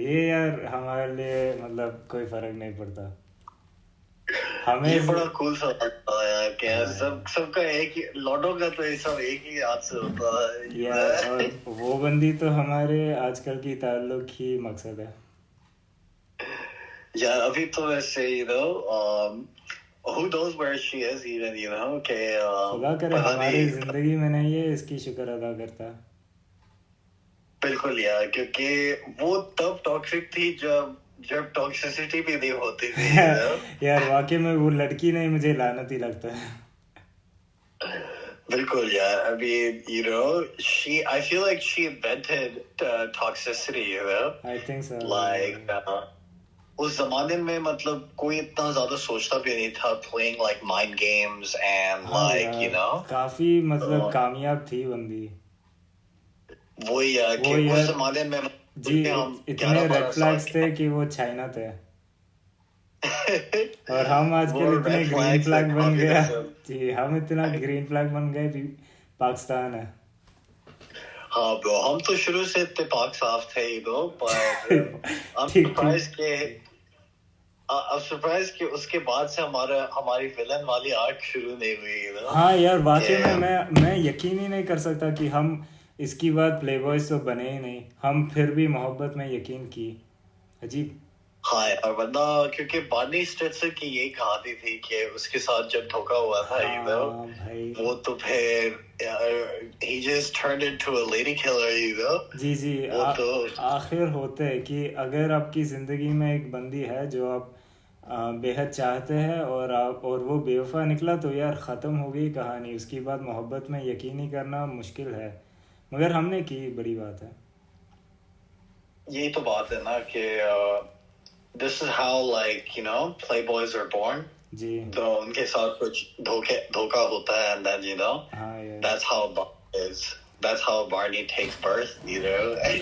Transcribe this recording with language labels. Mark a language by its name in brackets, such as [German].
[Hindi] ये यार हमारे लिए मतलब कोई फर्क नहीं पड़ता. हमें ये बड़ा कूल सा लगता है यार कि सबका एक ही, लॉडो का तो ये सब एक ही हाथ से होता है यार. और वो बंदी तो हमारे आजकल की ताल्लुक ही मकसद है यार. [English] अभी तो वैसे who knows where she is even, कि [Hindi] खुदा करे हमारी जिंदगी में नहीं है, इसकी शुक्र अदा करता. बिल्कुल यार, क्योंकि वो तब टॉक्सिक थी जब टॉक्सिसिटी भी नहीं होती थी. यार वाकई में वो लड़की नहीं, मुझे लानत ही लगता है. बिल्कुल यार. [English] I mean, I feel like she invented toxicity, I think so. [Hindi] Like उस जमाने में मतलब कोई इतना ज्यादा सोचता भी नहीं था, playing like mind games and like काफी मतलब कामयाब थी बंदी. वही यार कि उस जमाने में जी इतने रेड फ्लैग्स थे कि वो चाइना थे. और हम आजकल इतने ग्रीन फ्लैग बन गया जी. हम इतना ग्रीन फ्लैग बन गए भी पाकिस्तान है. हाँ ब्रो, हम तो शुरू से इतने पाक साफ थे I'm surprised कि उसके बाद से हमारी विलन वाली आर्क शुरू नहीं हुई. हाँ यार वाकई में मैं यकीन ही नहीं कर सकता कि हम इसकी बात प्लेबॉयज तो बने ही नहीं, हम फिर भी मोहब्बत में यकीन की. अजीब. हाँ यार, वरना क्योंकि बार्नी स्टेट्सर की यही कहानी थी कि उसके साथ जब धोखा हुआ था भाई, [English] वो तो फिर he just turned into a lady killer, [Hindi] जी आखिर होते है कि अगर आपकी जिंदगी में एक बंदी है जो आप बेहद चाहते हैं और वो बेवफा निकला तो यार ख़त्म हो गई कहानी. उसकी बाद मोहब्बत में यकीन ही करना मुश्किल है, मगर हमने की, बड़ी बात है. यही तो बात है ना कि [English] this is how, like, you know, playboys are born. [Hindi] जी तो उनके साथ कुछ धोखा होता है, and then, you know, हाँ यार [English] that's how Barney takes birth, you know.